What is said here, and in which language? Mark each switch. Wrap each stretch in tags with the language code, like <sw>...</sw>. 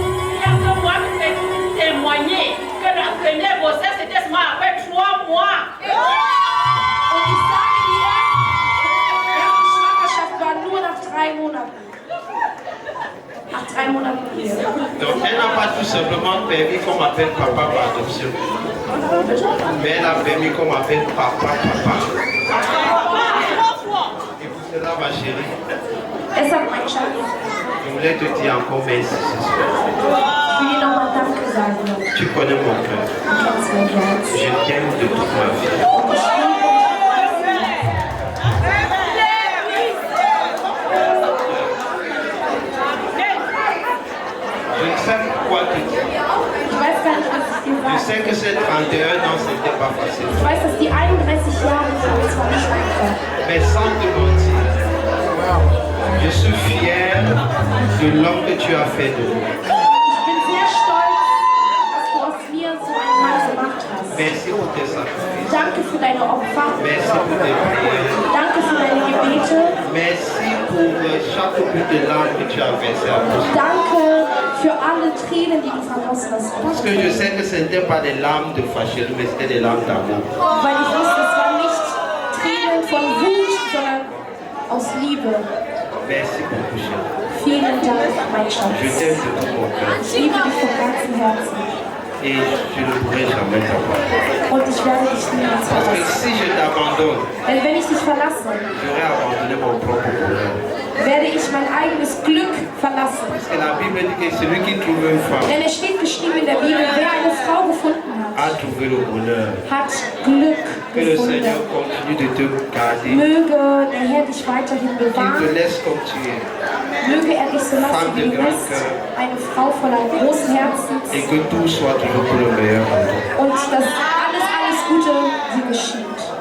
<fr>Il y a que moi qui peux témoigner que la première grossesse c'était seulement après 3 mois.</fr> <de>Und ich sage dir, die erste Schwangerschaft war nur nach 3 Monaten. Nach 3 Monaten hier.</de> <fr>Donc elle n'a pas tout simplement permis qu'on m'appelle papa par adoption. Mais elle a permis qu'on m'appelle papa. Et pour cela, ma chérie,</fr> <de>Deshalb, mein Schatz,</de> <fr>je voulais te dire encore merci ce soir.</fr> <de>ich will dir nochmal Danke sagen.</de> <fr>Tu connais mon cœur.</fr> <de>Du kennst mein Herz.</de> <fr>Je t'aime de toute ma vie.</fr> <de>Und ich liebe dich.</de> <fr>quoi te dire.</fr> <de>Ich weiß gar nicht, was ich dir</de> <fr>Je</fr> <de>sage.</de> <fr>sais que ces 31 ans, c'était pas facile.</fr> <de>Ich weiß, dass die 31 Jahre für uns war nicht einfach.</de> <fr>Mais sans te mentir, je suis fier de l'homme que tu as fait de nous.</fr> <de>Ich bin sehr stolz, dass du aus mir so einen Mann gemacht hast.</de> <fr>Merci pour tes sacrifices.</fr> <de>Danke für deine Opfer.</de> <fr>Merci pour tes prières.</fr> <de>Danke für deine Gebete.</de> <fr>Merci pour chaque but de larmes que tu as versé à nous.</fr> <de>Danke für alle Tränen, die du vergossen hast.</de> <fr>Parce que je sais que ce n'était pas des larmes de fâcherie, mais c'était des larmes d'amour.</fr> <de>Weil ich wusste, es waren nicht Tränen von Wut, sondern aus Liebe.</de> <fr>Merci beaucoup, chérie.</fr> <de>Vielen Dank, mein Schatz.</de> <fr>Je t'aime de tout mon cœur.</fr> <de>Ich liebe dich von ganzem Herzen.</de> <fr>Et je ne pourrai jamais t'abandonner.</fr> <de>Und ich werde dich niemals</de> <fr>Parce que</fr> <de>verlassen.</de> <fr>si je t'abandonne,</fr> <de>Denn wenn ich dich verlasse,</de> <fr>j'aurais abandonné mon propre bonheur.</fr> <de>werde ich mein eigenes Glück verlassen.</de> <fr>Parce que la Bible dit que celui qui trouve une femme</fr> <de>Denn es steht geschrieben in der Bibel, wer eine Frau gefunden hat,</de> <fr>a trouvé le bonheur.</fr> <de>hat Glück</de> <fr>Que le Seigneur</fr> <de>gefunden.</de> <fr>continue de te garder.</fr> <de>Möge der Herr dich weiterhin</de> <fr>Qu'il te</fr> <de>bewahren.</de> <fr>laisse comme tu es.</fr> <de>Möge er dich so lassen, wie du bist. Eine Frau voller großen Herzens.</de> <fr>Et que tout soit toujours pour le meilleur en toi.</fr> <de>Und dass alles Gute dir geschieht.</de>